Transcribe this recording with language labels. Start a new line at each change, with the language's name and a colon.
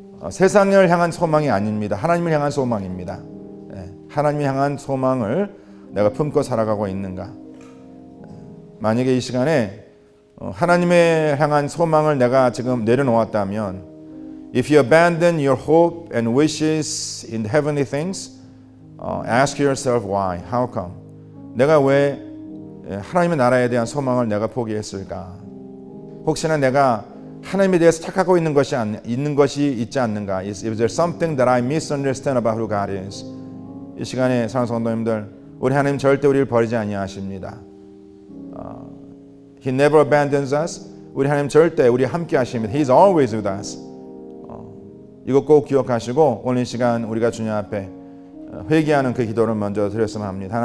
Korean: 세상을 향한 소망이 아닙니다. 하나님을 향한 소망입니다. 하나님을 향한 소망을 내가 품고 살아가고 있는가? 만약에 이 시간에 하나님을 향한 소망을 내가 지금 내려놓았다면,
English: if you abandon your hope and wishes in heavenly things, ask yourself why, how come?
Korean: 내가 왜 하나님의 나라에 대한 소망을 내가 포기했을까? 혹시나 내가 하나님에 대해서 착각하고 있는 것이 있지 않는가?
English: Is there something that I misunderstand about who God is?
Korean: 이 시간에 사랑하는 성도님들, 우리 하나님 절대 우리를 버리지 아니하십니다.
English: He never abandons us.
Korean: 우리 하나님 절대 우리 함께 하십니다.
English: He is always with us.
Korean: 이거 꼭 기억하시고 오늘 이 시간 우리가 주님 앞에 회개하는 그 기도를 먼저 드렸으면 합니다.